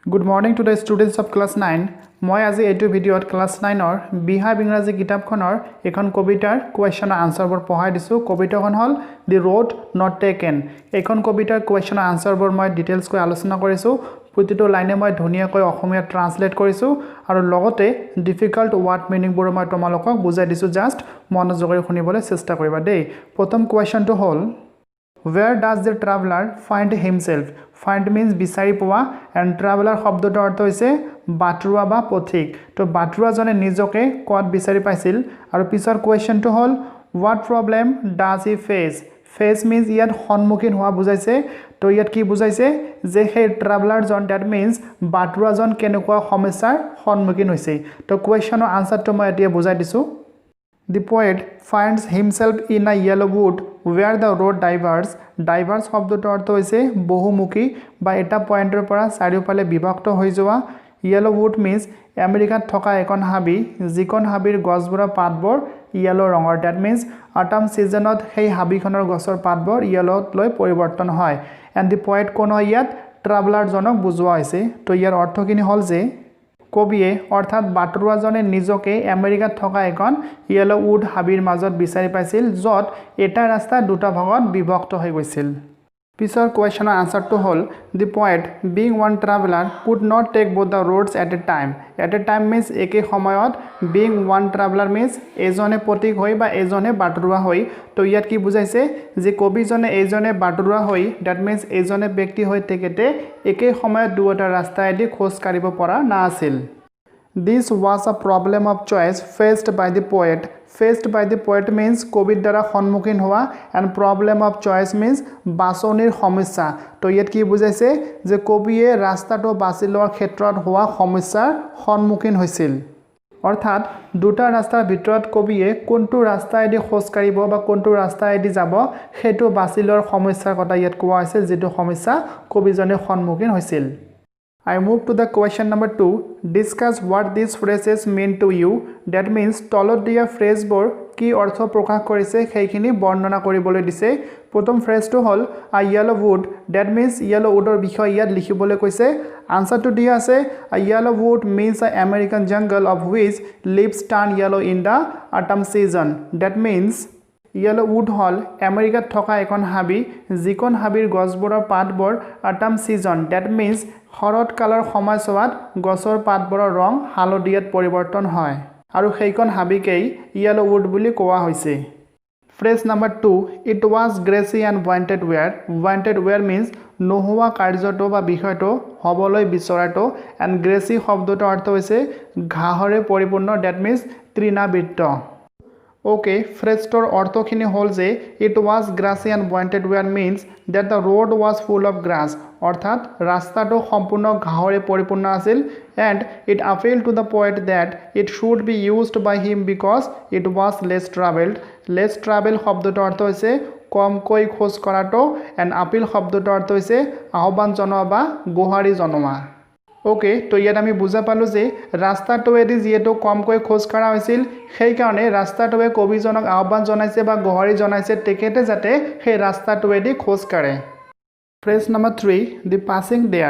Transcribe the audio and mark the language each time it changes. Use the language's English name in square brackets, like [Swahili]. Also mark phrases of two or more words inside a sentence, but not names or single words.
[English] Good morning to the students of class 9. [Assamese] মই আজি এইটো ভিডিঅ'ত ক্লাস 9ৰ বিহাইভ ইংৰাজী কিতাপখনৰ এখন কবিতাৰ কোৱেশ্চন আৰু আনসাৰবোৰ পঢ়াই দিছো। কবিতাখন হল দি ৰোড নট টেকেন। এখন কবিতাৰ কোৱেশ্চন আৰু আনসাৰবোৰ মই ডিটেইলছ কৈ আলোচনা কৰিছো। প্ৰতিটো লাইনে মই ধুনিয়াকৈ অসমীয়া ট্ৰান্সলেট কৰিছো আৰু লগতে [English] difficult word meanings [Assamese] মই তোমালোকক বুজাই দিছো। জাস্ট মনোযোগৰে শুনিবলৈ চেষ্টা কৰিবা দেই। প্ৰথম কোৱেশ্চনটো হল [English] Where does the traveler find himself? Find means [Assamese] বিচাৰি পোৱা [English] and traveler [Assamese] শব্দটোৰ অৰ্থ হৈছে বাটৰুৱা বা পথিক। তো বাটৰুৱা জনে নিজকে ক'ত বিচাৰি পাইছিল আৰু পিছৰ কোৱেশ্চনটো হল [English] What problem does he face? Face means [Assamese] ইয়াত সন্মুখীন হোৱা বুজাইছে। তো ইয়াত কি বুজাইছে যে সেই ট্ৰাভেলাৰ জন [English] that means [Assamese] বাটৰুৱা জন কেনেকুৱা সমস্যাৰ সন্মুখীন হৈছে। তো কোৱেশ্চনৰ আনসাৰটো মই এতিয়া বুজাই দিছো। [English] The poet finds himself in a yellow wood where the road diverges. [Assamese] Diverge শব্দটোৰ অৰ্থ হৈছে বহুমুখী বা এটা পয়েন্টৰ পৰা চাৰিওফালে বিভক্ত হৈ যোৱা। [English] Yellow wood means [Assamese] আমেৰিকাত থকা এখন হাবি যিখন হাবিৰ গছবোৰৰ পাতবোৰ yellow ৰঙৰ। [English] That means autumn seasonত [Assamese] সেই হাবিখনৰ গছৰ পাতবোৰ yellowত লৈ পৰিৱৰ্তন হয়। [English] And the poet [Assamese] কোন ইয়াত ট্ৰাভেলাৰ জনক বুজোৱা হৈছে। তো ইয়াৰ অৰ্থখিনি হল যে কবিয়ে অৰ্থাৎ বাটৰুৱা জনে নিজকে আমেৰিকাত থকা এখন [English] yellow wood [Assamese] হাবিৰ মাজত বিচাৰি পাইছিল যত এটা ৰাস্তা দুটা ভাগত বিভক্ত হৈ গৈছিল। পিছৰ কোৱেশ্চনৰ আনসাৰটো হল [English] the poet being one traveller could not take both the roads at a time. at a time means [Assamese] একে সময়ত [English] being one traveller means [Assamese] এজনে পথিক হৈ বা এজনে বাটৰুৱা হৈ। তো ইয়াত কি বুজাইছে যে কবিজনে এজনে বাটৰুৱা হৈ [English] that means [Assamese] এজনে ব্যক্তি হৈ তেখেতে একে সময়ত দুটা ৰাস্তাইদি খোজ কাঢ়িব পৰা নাছিল। [English] This was a problem of choice faced by the poet. Faced by the poet means [Assamese] কবিৰ দ্বাৰা সন্মুখীন হোৱা [English] and problem of choice means [Assamese] বাছনিৰ সমস্যা। তো ইয়াত কি বুজাইছে যে কবিয়ে ৰাস্তাটো বাছি লোৱাৰ ক্ষেত্ৰত হোৱা সমস্যাৰ সন্মুখীন হৈছিল। অৰ্থাৎ দুটা ৰাস্তাৰ ভিতৰত কবিয়ে কোনটো ৰাস্তাইদি খোজ কাঢ়িব বা কোনটো ৰাস্তাইদি যাব সেইটো বাছি লোৱাৰ সমস্যাৰ কথা ইয়াত কোৱা হৈছে যেটো সমস্যা কবিজনে সন্মুখীন হৈছিল। [English] I move to the question number 2. Discuss what these phrases mean to you. That means [Assamese] তলত দিয়া ফ্ৰেজবোৰ কি অৰ্থ প্ৰকাশ কৰিছে সেইখিনি বৰ্ণনা কৰিবলৈ দিছে। প্ৰথম ফ্ৰেজটো হল [English] a yellow wood. That means yellow woodৰ [Assamese] বিষয়ে ইয়াত লিখিবলৈ কৈছে। আনসাৰটো দিয়া আছে [English] a yellow wood means an American jungle of which leaves turn yellow in the autumn season. [Assamese] That means [English] yellow wood [Assamese] হল আমেৰিকাত থকা এখন হাবি যিখন হাবিৰ গছবোৰৰ পাতবোৰ [English] autumn season that means [Assamese] শৰৎকালৰ সময়ছোৱাত গছৰ পাতবোৰৰ ৰং হালধীয়াত পৰিৱৰ্তন হয় আৰু সেইখন হাবিকেই [English] yellow wood [Assamese] বুলি কোৱা হৈছে। [English] phrase number 2 it was grassy and wanted wear. wanted wear means [Assamese] নোহোৱা কাৰ্যটো বা বিষয়টো হবলৈ বিচৰাটো [English] and grassy [Assamese] শব্দটোৰ অৰ্থ হৈছে ঘাঁহৰে পৰিপূৰ্ণ [English] that means [Assamese] তৃণাবৃত। [English] Okay, [Assamese] ফ্ৰেজটোৰ অৰ্থখিনি হল যে [English] it was grassy and pointed where means that the road was full of grass. [Assamese] অৰ্থাৎ ৰাস্তাটো সম্পূৰ্ণ ঘাঁহৰে পৰিপূৰ্ণ আছিল [English] and it appealed to the poet that it should be used by him because it was less traveled. Less travel [Assamese] শব্দটোৰ অৰ্থ হৈছে কমকৈ খোজ কৰাটো [English] and appeal [Assamese] শব্দটোৰ অৰ্থ হৈছে আহ্বান জনোৱা বা গুহাৰি জনোৱা। ওকে, তো ইয়াত আমি বুজা পালো যে ৰাস্তাটোৱেদি যিহেতু কমকৈ খোজ কাঢ়া হৈছিল সেই কাৰণে ৰাস্তাটোৱে কবিজনক আহ্বান জনাইছে বা গুহাৰি জনাইছে তেখেতে যাতে সেই ৰাস্তাটোৱেদি খোজ কাঢ়ে। [English] phrase number 3 the passing there.